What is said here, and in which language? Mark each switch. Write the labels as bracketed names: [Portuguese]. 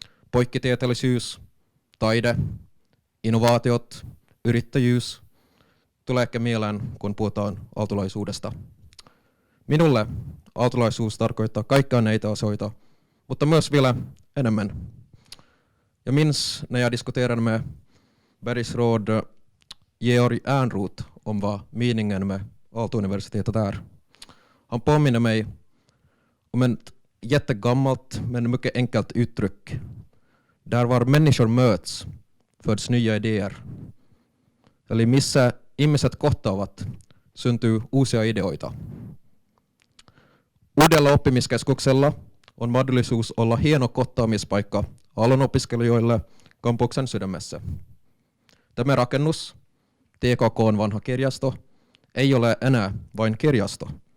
[Finnish] Poikkitieteellisyys, taide, innovaatiot, yrittäjyys tulee ehkä mieleen, kun puhutaan aaltolaisuudesta. Minulle aaltolaisuus tarkoittaa kaikkia näitä asioita, mutta myös vielä enemmän. [Swedish] Jag minns när jag diskuterade med bergsråd Georg Ernroth om vad meningen med Aalto-universitetet är. Han påminner mig om ett jättegammalt men mycket enkelt uttryck. Där var människor möts föds nya idéer. [Finnish] Eli missä ihmiset kohtaavat, syntyy uusia ideoita. Uudella oppimiskeskuksella on mahdollisuus olla hieno kohtaamispaikka alan opiskelijoille kampuksen sydämessä. Tämä rakennus, TKK:n vanha kirjasto, ei ole enää vain kirjasto.